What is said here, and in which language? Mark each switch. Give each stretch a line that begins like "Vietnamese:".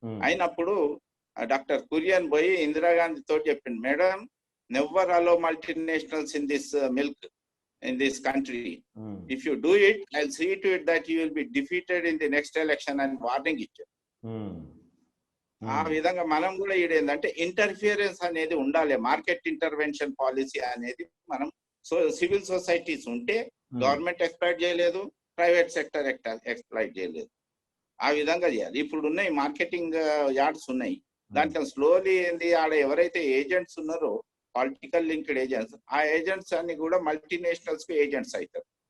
Telugu: అయినప్పుడు డాక్టర్ కురియన్ పోయి ఇందిరాగాంధీ తోటి చెప్పింది,
English: Madam never allow multinationals in this milk in this country. If you do it, I'll see to it that you will be defeated in the next election and warning ఇచ్చారు.
Telugu: ఆ విధంగా మనం కూడా ఏంటంటే ఇంటర్ఫియరెన్స్ అనేది ఉండాలి, మార్కెట్ ఇంటర్వెన్షన్ పాలసీ అనేది మనం సివిల్ సొసైటీస్ ఉంటే గవర్నమెంట్ ఎక్స్ప్లాయిట్ చేయలేదు, ప్రైవేట్ సెక్టర్ ఎక్స్ప్లాయిట్ చేయలేదు. ఆ విధంగా చేయాలి. ఇప్పుడు ఉన్నాయి మార్కెటింగ్ యార్డ్స్ ఉన్నాయి, దాంట్లో స్లోలీ ఏంది ఆడ ఎవరైతే ఏజెంట్స్ ఉన్నారో పొలిటికల్ లింక్డ్ ఏజెంట్స్, ఆ ఏజెంట్స్ అన్ని కూడా మల్టీనేషనల్స్ కి ఏజెంట్స్ అవుతారు.